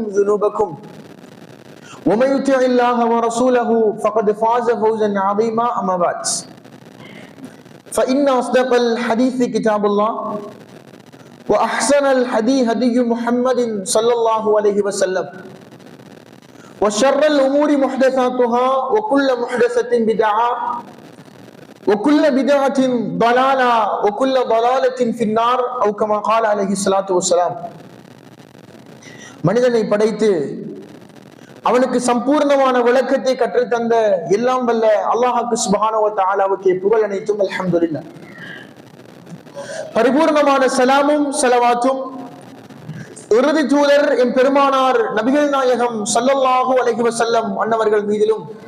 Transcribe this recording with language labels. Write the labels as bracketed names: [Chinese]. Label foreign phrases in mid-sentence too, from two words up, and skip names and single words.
[Arabic] ذنوبكم ومن يطع الله ورسوله فقد فاز فوزا عظيما أما بعد فإن أصدق الحديث كتاب الله وأحسن الحديث هدي محمد صلى الله عليه وسلم وشر الأمور محدثاتها وكل محدثة بدعة وكل بدعة ضلالة وكل ضلالة في النار أو كما قال عليه الصلاة والسلام. [Tamil] மனிதனை படைத்து அவனுக்கு சம்பூர்ணமான விளக்கத்தை கற்றுத்தந்த எல்லாம் வல்ல அல்லாஹ்வுக்கு [Arabic] سبحانه وتعالى [Tamil] புகழ் அனைத்தும் [Arabic] الحمد لله. [Tamil] பரிபூர்ணமான சலாமும் ஸலவாத்தும் இறுதி தூதர் எம் பெருமானார் நபிகள் நாயகம் [Arabic] صلى الله عليه وسلم [Tamil] அன்னவர்கள் மீதிலும்